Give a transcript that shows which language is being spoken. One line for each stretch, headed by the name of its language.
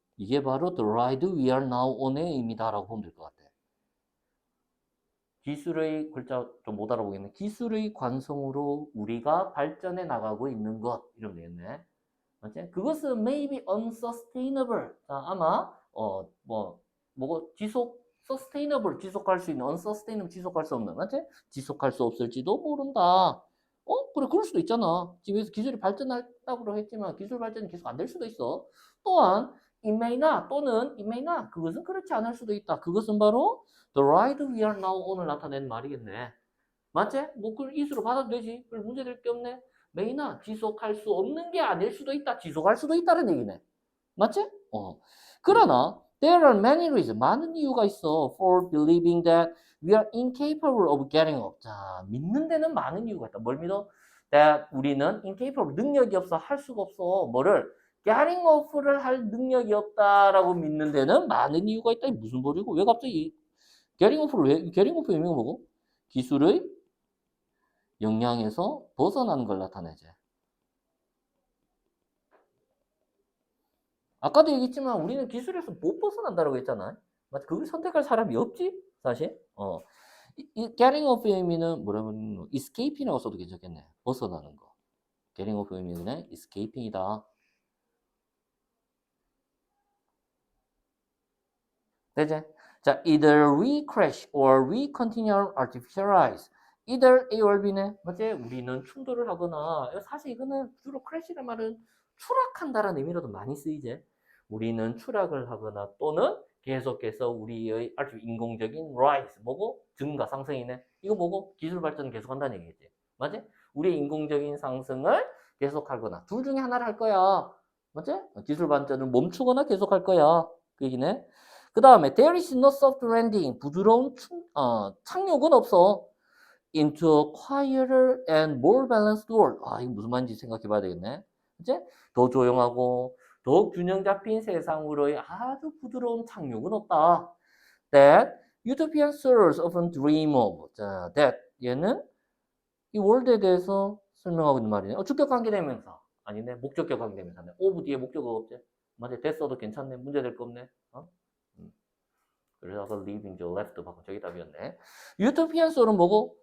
Korean: 이게 바로
English: the ride we are now on
Korean: 의 의미다라고 보면 될 것 같아. 기술의 글자 좀 못 알아보겠네. 기술의 관성으로 우리가 발전해 나가고 있는 것 이러면 되겠네. 맞지?
English: 그것은 maybe unsustainable.
Korean: 자, 아마 뭐고 sustainable 지속할 수 있는 unsustainable 지속할 수 없는 맞지? 지속할 수 없을지도 모른다. 그래 그럴 수도 있잖아. 지금에서 기술이 발전했다고 했지만 기술 발전이 계속 안 될 수도 있어. 또한 it may not 또는 it may not 그것은 그렇지 않을 수도 있다. 그것은 바로
English: the ride we are now on
Korean: 을 나타낸 말이겠네. 맞지? 뭐 그걸 이수로 받아도 되지. 별 문제될 게 없네. may not 지속할 수 없는 게 아닐 수도 있다. 지속할 수도 있다는 얘기네. 맞지? 그러나
English: There are many reasons.
Korean: 많은 이유가 있어.
English: For believing that we are incapable of getting up.
Korean: 자, 믿는 데는 많은 이유가 있다. 뭘 믿어? That 우리는 incapable, 능력이 없어. 할 수가 없어. 뭐를? getting up를 할 능력이 없다라고 믿는 데는 많은 이유가 있다. 무슨 소리고? 왜 갑자기 getting up를 왜? getting up 의미가 뭐고? 기술의 영향에서 벗어나는 걸 나타내지. 아까도 얘기했지만 우리는 기술에서 못 벗어난다고 했잖아. 맞지? 그걸 선택할 사람이 없지? 사실. 이 getting off 의미는 뭐라면 escaping이라고 써도 괜찮겠네. 벗어나는 거. getting off 의미는 escaping이다. 되지? 자,
English: either we crash or we continue our artificial rise.
Korean: either A or B네. 맞지? 우리는 충돌을 하거나 사실 이거는 주로 crash라는 말은 추락한다라는 의미로도 많이 쓰이지. 우리는 추락을 하거나 또는 계속해서 우리의 아주 인공적인 rise 뭐고? 증가 상승이네. 이거 뭐고? 기술 발전을 계속한다는 얘기지. 맞지? 우리의 인공적인 상승을 계속하거나 둘 중에 하나를 할 거야. 맞지? 기술 발전을 멈추거나 계속할 거야. 그 얘기네. 그 다음에
English: there is no soft landing.
Korean: 부드러운 착륙은 없어.
English: into a quieter and more balanced world.
Korean: 아, 이거 무슨 말인지 생각해 봐야 되겠네. 이제 더 조용하고 더 균형 잡힌 세상으로의 아주 부드러운 착륙은 없다.
English: That utopian souls often dream of.
Korean: 자, that 얘는 이 월드에 대해서 설명하고 있는 말이네. 주격 관계 대명사. 아니네. 목적격 관계 대명사네. of 뒤에 목적어가 없지. 맞아. 됐어도 괜찮네. 문제될 거 없네. 그래서 leaving the left 바꾼 저기 답이었네. 유토피안 소울은 뭐고?